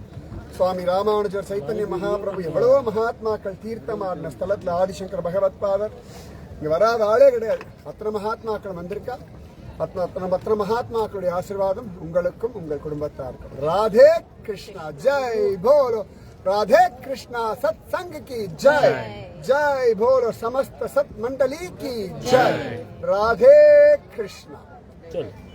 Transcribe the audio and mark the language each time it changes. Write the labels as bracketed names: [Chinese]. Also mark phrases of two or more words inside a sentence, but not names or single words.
[Tamil] சுவாமி ராமானுஜர், சைத்தன்ய மகாபிரபு, எவ்வளவோ மகாத்மாக்கள் தீர்த்தம் ஆடின ஸ்தலத்துல ஆதிசங்கர் பகவத் பாதர், இங்க வராத ஆளே கிடையாது. அத்தனை மகாத்மாக்கள் வந்திருக்கா. அத்தனை மகாத்மாக்களுடைய ஆசீர்வாதம் உங்களுக்கும் உங்கள் குடும்பத்தாருக்கும். [Hindi] राधे कृष्णा जय बोलो, राधे कृष्णा सत संग की जय, जय बोलो समस्त सत मंडली की जय. राधे कृष्णा.